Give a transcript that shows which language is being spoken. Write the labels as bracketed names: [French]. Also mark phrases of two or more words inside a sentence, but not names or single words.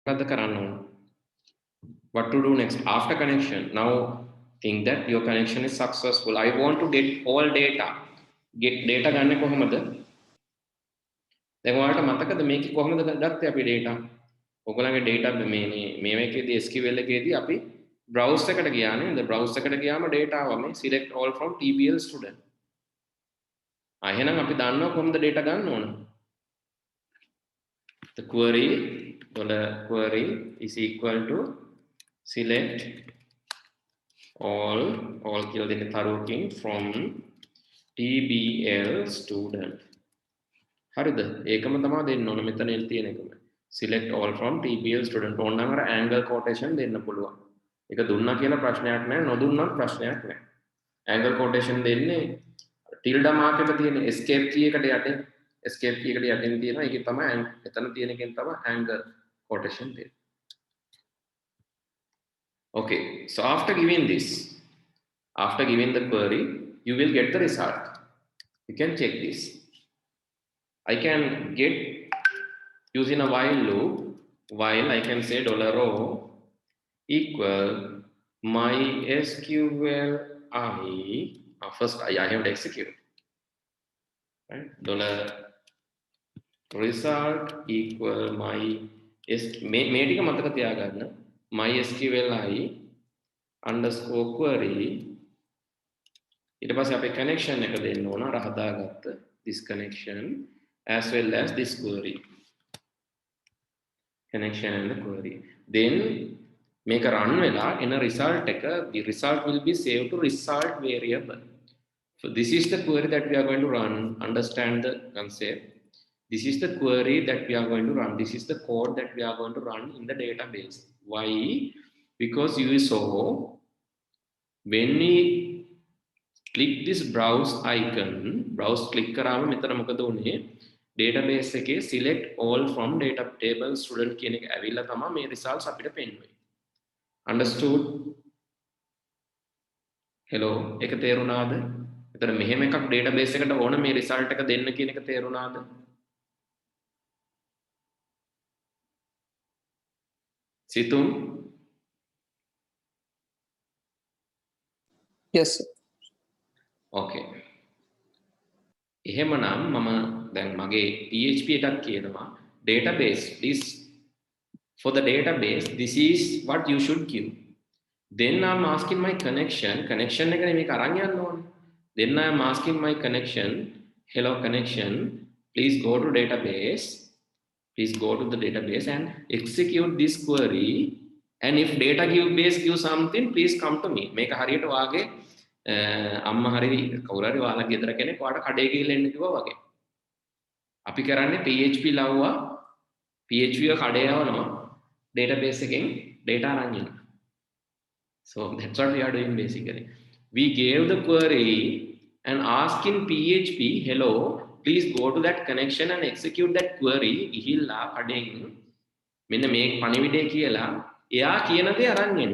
[English] What to do next after connection? Now think that your connection is successful. I want to get all data. Get data [Sinhala] ගන්න කොහොමද? දැන් ඔයාලට මතකද මේක කොහොමද ගත්තේ අපි data? ඔයගොල්ලන්ගේ data මේ මේකේදී SQL එකේදී අපි browse එකට ගියා නේද? browse එකට ගියාම data ආවා මේ [English] select all from TBL student. [Sinhala] එහෙනම් අපි දන්නවා කොහොමද data ගන්න ඕන. [English] The query is equal to select all [Sinhala] කියලා දෙන්නේ තරුවකින් [English] from TBL student. [Sinhala] හරිද? ඒකම තමයි දෙන්න ඕන මෙතන තියෙන එකම. [English] Select all from TBL student. [Sinhala] ඕනනම් අර [English] angle quotation [Sinhala] දෙන්න පුළුවන්. ඒක දුන්නා කියලා ප්‍රශ්නයක් නැහැ, නොදුන්නත් ප්‍රශ්නයක් නැහැ. [English] angle quotation [Sinhala] දෙන්නේ [English] tilde mark [Sinhala] එක තියෙන [English] escape key [Sinhala] එකට යටින් [English] escape key [Sinhala] එකට යටින් තියෙනවා. ඒකේ තමයි එතන තියෙන එකෙන් තමයි [English] angle quotation [Sinhala] දෙන්නේ. [English] Okay, so after giving the query, you will get the result. You can check this. I can get using a while loop. While I can say $o equal MySQL I. First I have to execute. Right? $result equal MySQL I underscore query. [Sinhala] ඊට පස්සේ අපේ connection එක දෙන්න ඕන අර හදාගත්ත [English] this connection as well as this query. Connection and the query. Then make a run වෙලා in a result එක the result will be saved to result variable. So this is the query that we are going to run. Understand the concept. This is the query that we are going to run. This is the code that we are going to run in the database. Why? Because you saw when we click this browse icon, browse click [Sinhala] කරාම මෙතන මොකද උනේ? Database එකේ [English] select all from data table student [Sinhala] කියන එක ඇවිල්ලා තමයි මේ results අපිට පෙන්වන්නේ. [English] Understood? Hello, [Sinhala] ඒක තේරුණාද? එතන මෙහෙම එකක් database එකට ඕන මේ result එක දෙන්න කියන එක තේරුණාද? සිතුම්? [English] Yes sir. Okay. [Sinhala] එහෙමනම් මම දැන් මගේ PHP එකක් කියනවා [English] database is for the database this is what you should give. Then I'm asking my connection [Sinhala] එකනේ මේක අරන් යන්න ඕනේ. [English] Then I am asking my connection, hello connection, please go to the database and execute this query, and if database gives something, please come to me. [Sinhala] මේක හරියට වාගේ අම්මා හරි කවුරු හරි ඔයාලා ගෙදර කෙනෙක් ඔයාට කඩේ ගිහලා එන්න කිව්වා වගේ. අපි කරන්නේ PHP ලව්වා PHP එක කඩේ යවනවා database එකෙන් data අරන් යනවා. [English] So that's what we are doing basically. We gave the query and ask in PHP, hello, please go to that connection and execute that query. [Sinhala] ගිහිල්ලා කඩෙන් මෙන්න මේ පණිවිඩය කියලා එයා කියන දේ අරන් එන්න.